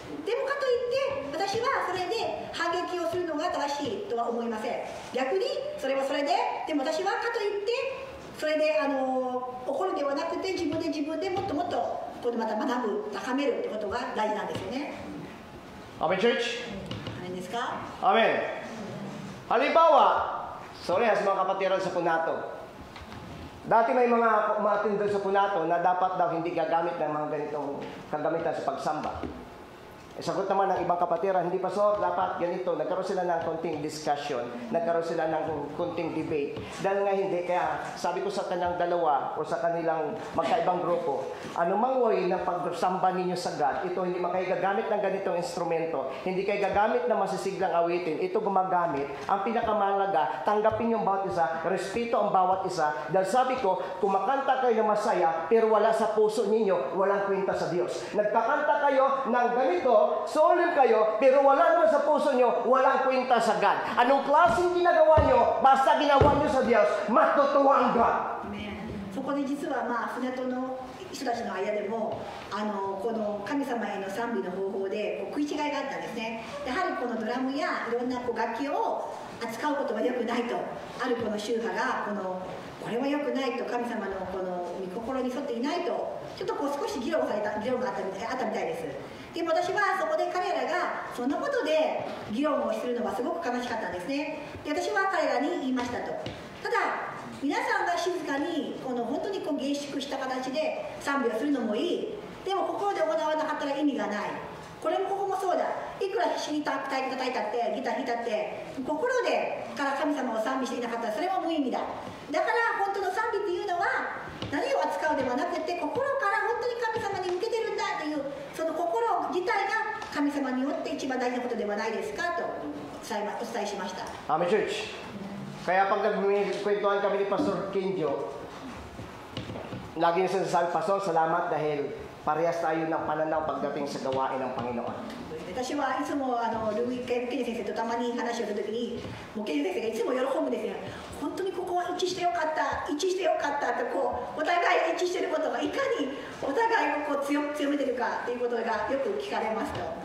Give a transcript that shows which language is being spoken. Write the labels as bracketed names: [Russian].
[Japanese] でもかといって私はそれで反撃をするのが正しいとは思いません。逆にそれはそれで、でも私はかといってそれで怒るではなくて自分でもっともっとここでまた学ぶ、高めるってことが大事なんですよね。 [English] Amen, church? [Japanese] 何ですか？ Amen. [Filipino] Halimbawa, sorry sa mga kapatiran sa Punato. Dati may mga umatin doon sa Punato na dapat daw hindi gagamit ng mga ganitong kagamitan sa pagsamba. Sagot naman ng ibang kapatiran, hindi Pastor, dapat ganito. Nagkaroon sila ng konting discussion, nagkaroon sila ng konting debate. Dahil nga hindi, kaya sabi ko sa kanilang dalawa o sa kanilang magkaibang grupo, anumang way ng pagsamba ninyo sa God, ito hindi kayo gagamit ng ganitong instrumento, hindi kayo gagamit ng masisiglang awitin, ito gumagamit. Ang pinakamahalaga, tanggapin yung bawat isa, respeto ang bawat isa. Dahil sabi ko, kumakanta kayo ng masaya, pero wala sa puso ninyo, walang kwenta sa Diyos. Nagkakanta kayo ng ganito, solemn kayo, pero wala naman sa puso nyo, walang kwenta sa God. Anong klaseng ginagawa nyo, basta ginawa nyo sa Diyos, matutuwa ang God. [Japanese] そこで実は船戸の人たちの間でもこの神様への賛美の方法で食い違いがあったんですね。やはりこのドラムやいろんな楽器を扱うことは良くないと、あるこの宗派がこれは良くないと、神様のこの御心に沿っていないと、ちょっと少し議論があったみたいです。でも私はそこで彼らがそんなことで議論をするのはすごく悲しかったんですね。で私は彼らに言いましたと。ただ皆さんが静かに本当に厳粛した形で賛美をするのもいい。でも心で行わなかったら意味がない。これもここもそうだ。いくら必死に叩いたってギター弾いたって心でから神様を賛美していなかったらそれは無意味だ。だから本当の賛美っていうのは何を扱うではなくて心から本当に神様に向けてるんだというその心自体が神様によって一番大事なことではないですかとお伝えしました。 [English] Amen, Church. [Filipino] Kaya pag nagkwentuhan kami ni Pastor Kenjo, lagi niya sinasabi, Pastor, salamat dahil parehas tayo ng pananaw pagdating sa gawain ng Panginoon. [Japanese] 私はいつもケンジ先生とたまに話をするときに、もうケンジ先生がいつも喜ぶんですよ。本当にここは一致してよかった、一致してよかったとお互い一致していることがいかにお互いを強めてるかということがよく聞かれますと。